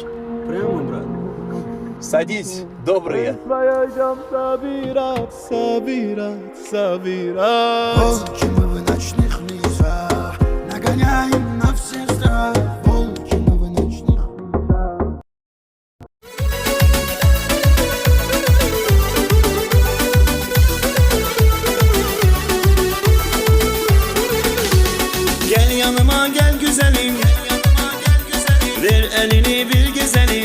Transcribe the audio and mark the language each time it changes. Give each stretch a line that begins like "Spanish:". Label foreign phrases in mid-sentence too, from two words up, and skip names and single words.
Russian: Прямо, брат. Садись, добрые. Пойдем собирать, собирать, собирать. Волки мы в ночных лесах, нагоняем на все страх. Волки мы в ночных лесах.
Turkish: Gel yanıma gel güzelim, ver elini bir gezelim.